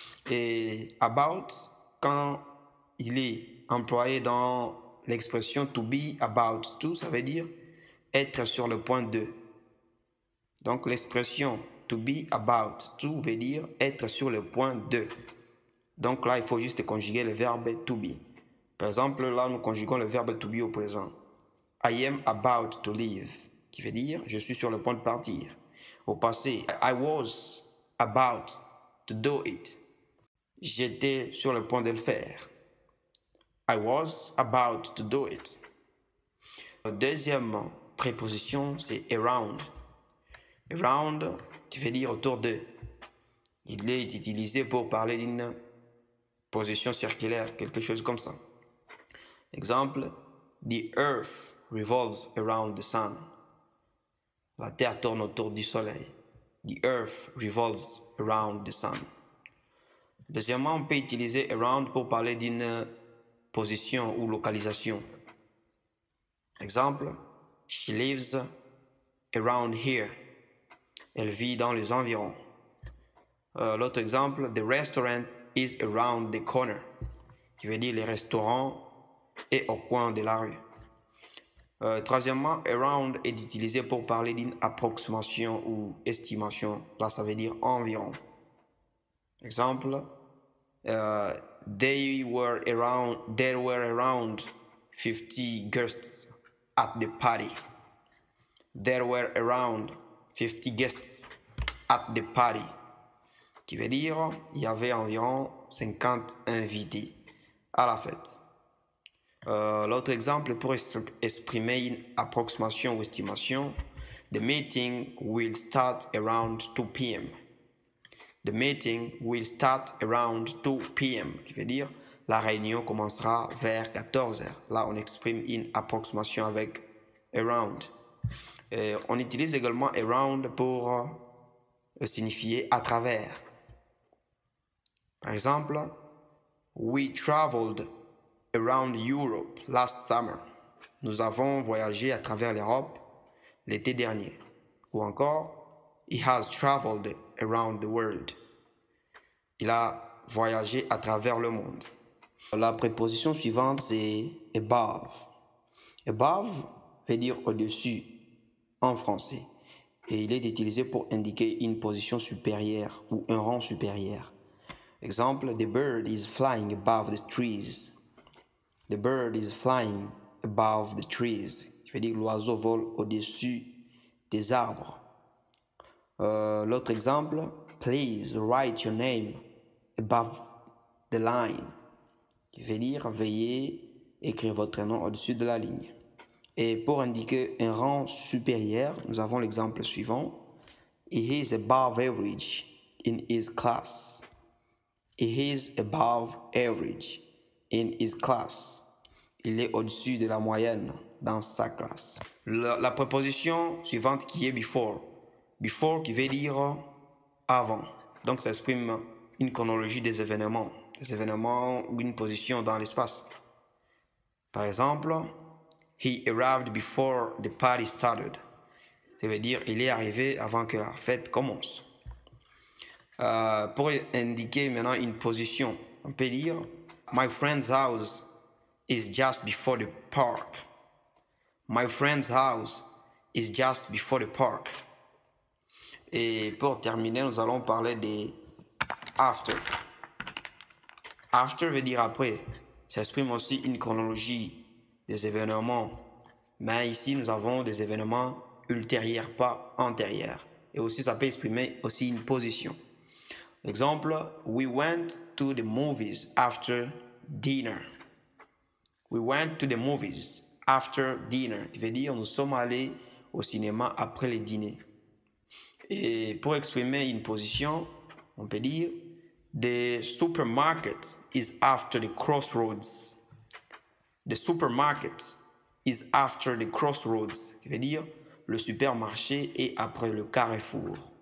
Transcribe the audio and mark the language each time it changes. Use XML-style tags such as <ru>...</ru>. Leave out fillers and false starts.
<fr>Et about, quand il est employé dans l'expression</fr> <en>to be about to,</en> <fr>ça veut dire être sur le point de. Donc l'expression</fr> <en>to be about to</en> <fr>veut dire être sur le point de. Donc là, il faut juste conjuguer le verbe</fr> <en>to be.</en> <fr>Par exemple, là, nous conjuguons le verbe to be au présent.</fr> <en>I am about to leave,</en> <fr>qui veut dire je suis sur le point de partir. Au passé,</fr> <en>I was about to do it.</en> <fr>J'étais sur le point de le faire.</fr> <en>I was about to do it.</en> <fr>Deuxième préposition, c'est around. Around, qui veut dire autour de. Il est utilisé pour parler d'une position circulaire, quelque chose comme ça. Exemple,</fr> <en>the earth revolves around the sun.</en> <fr>La terre tourne autour du soleil.</fr> <en>The earth revolves around the sun.</en> <fr>Deuxièmement, on peut utiliser around pour parler d'une position ou localisation. Exemple,</fr> <en>she lives around here.</en> <fr>Elle vit dans les environs. L'autre exemple,</fr> <en>the restaurant is around the corner,</en> <fr>qui veut dire le restaurant est au coin de la rue. Troisièmement, around est utilisé pour parler d'une approximation ou estimation. Là, ça veut dire environ. Exemple,</fr> <en>there were around 50 guests at the party. There were around 50 guests at the party.</en> <fr>Qui veut dire il y avait environ 50 invités à la fête. L'autre exemple pour exprimer une approximation ou estimation,</fr> <en>the meeting will start around 2 p.m. The meeting will start around 2 p.m.</en> <fr>qui veut dire la réunion commencera vers 14 heures. Là, on exprime une approximation avec around. On utilise également around pour signifier à travers. Par exemple,</fr> <en>we traveled around Europe last summer.</en> <fr>Nous avons voyagé à travers l'Europe l'été dernier. Ou encore,</fr> <en>he has traveled around the world.</en> <fr>Il a voyagé à travers le monde.</fr> <en>La préposition suivante, c'est above.</en> <fr>Above veut dire au-dessus en français. Et il est utilisé pour indiquer une position supérieure ou un rang supérieur. Exemple,</fr> <en>the bird is flying above the trees. The bird is flying above the trees.</en> <fr>Ça veut dire l'oiseau vole au-dessus des arbres. L'autre exemple,</fr> <en>please write your name above the line.</en> <fr>qui veut dire veuillez écrire votre nom au-dessus de la ligne. Et pour indiquer un rang supérieur, nous avons l'exemple suivant.</fr> <en>He is above average in his class. He is above average in his class.</en> <fr>Il est au-dessus de la moyenne dans sa classe. La préposition suivante qui est before. Before qui veut dire avant. Donc ça exprime une chronologie des événements ou une position dans l'espace. Par exemple,</fr> <en>he arrived before the party started.</en> <fr>Ça veut dire il est arrivé avant que la fête commence. Pour indiquer maintenant une position, on peut dire</fr> <en>my friend's house is just before the park. My friend's house is just before the park.</en> <fr>Et pour terminer, nous allons parler des after. After veut dire après. Ça exprime aussi une chronologie des événements. Mais ici, nous avons des événements ultérieurs, pas antérieurs. Et aussi, ça peut exprimer aussi une position. Exemple,</fr> <en>we went to the movies after dinner. We went to the movies after dinner.</en> <fr>Ça veut dire nous sommes allés au cinéma après le dîner. Et pour exprimer une position, on peut dire</fr> <en>the supermarket is after the crossroads. The supermarket is after the crossroads.</en> <fr>Ça veut dire le supermarché est après le carrefour.</fr>